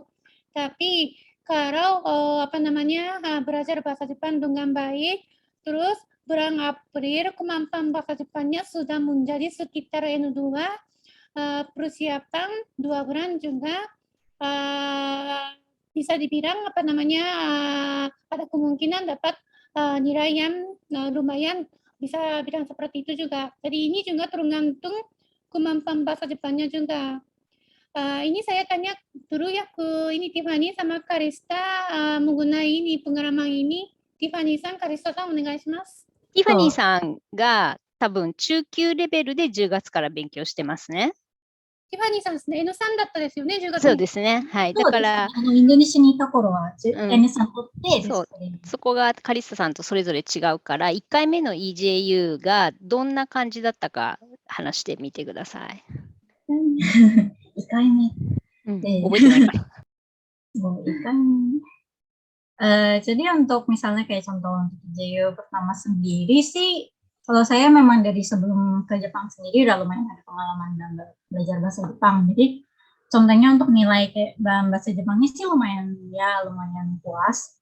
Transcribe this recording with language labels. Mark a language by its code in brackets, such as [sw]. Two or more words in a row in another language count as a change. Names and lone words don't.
[id] Tapi kalau belajar bahasa Jepang dengan baik, terus bulan April kemampuan bahasa Jepangnya sudah menjadi sekitar N2, persiapan 2 bulan juga bisa dibilang ada kemungkinan dapat nilai yang lumayan, bisa bilang seperti itu juga. Jadi ini juga tergantung kemampuan bahasa Jepangnya juga. Ini saya tanya dulu ya ke ini Tiffany sama Karista mengenai ini pengalaman ini. [ja] Tiffanyさん、Karistaさんお願いします。ティファニーさんが多分中級レベルで10月から勉強してますね。ティファニーさんですね。N3 だったですよね、10月に。そうですね。はい。だかそうですね。ら、インドネシアにいた頃は、うん N さん取ってですそうね。そこがカリッサさんとそれぞれ違うから、1回目の EJU がどんな感じだったか話してみてください。 1回目覚えてないかな。 [id] Jadi untuk misalnya kayak contoh untuk JU pertama sendiri sih, kalau saya memang dari sebelum ke Jepang sendiri udah lumayan ada pengalaman dalam belajar bahasa Jepang. Jadi contohnya untuk nilai kayak dalam bahasa Jepangnya sih lumayan puas.